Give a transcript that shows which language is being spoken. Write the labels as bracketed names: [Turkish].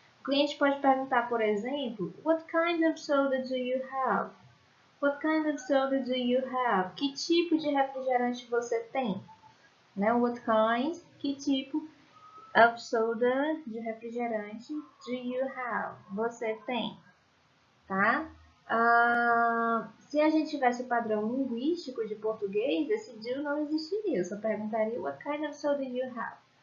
[Portuguese] O cliente pode perguntar, por exemplo, [English] What kind of soda do you have? What kind of soda do you have? [Portuguese] Que tipo de refrigerante você tem? [English] Né? What kind? [Portuguese] Que tipo [English] of soda [Portuguese] de refrigerante [English] do you have? [Portuguese] Você tem, tá? Se a gente tivesse o padrão linguístico de português, esse do não existiria. Eu só perguntaria [English] what kind of soda you have.